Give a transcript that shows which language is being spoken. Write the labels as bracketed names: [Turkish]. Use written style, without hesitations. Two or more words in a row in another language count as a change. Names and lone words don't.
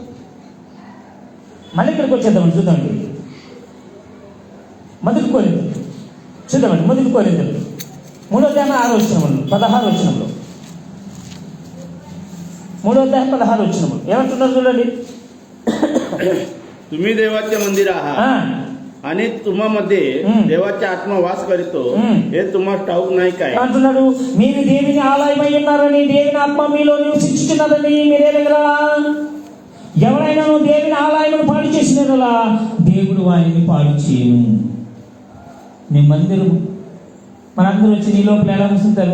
[Telugu] మళ్ళీ ఇక్కడికి వచ్చేద్దామని చూద్దామండి. మొదటి కొరింథీయులు చూద్దామండి. మొదటి కొరింథీయులు 3వ అధ్యాయం 6వ వచనంలో 16వ వచనంలో 3వ అధ్యాయం 16వ వచనంలో ఏమంటున్నారు చూడండి. [Marathi] तुम्ही देवाचे मंदिर आहात आणि तुम्हामध्ये देवाचा आत्मा वास करतो हे तुम्हाला ठाऊक नाही काय? [Telugu] అంటున్నాడు, మీరు దేవుని ఆలయమై ఉన్నారని, దేవుని ఆత్మ మీలో నివసించుచున్నదని మీరేనగరా? ఎవరైనా దేవుని ఆలయమును పాడు చేసినలా దేవుడు వారిని పాడు చేయను. నీ మందిరం, మనందరూ వచ్చి నీ లోపల ఎలా కూర్చుంటారు?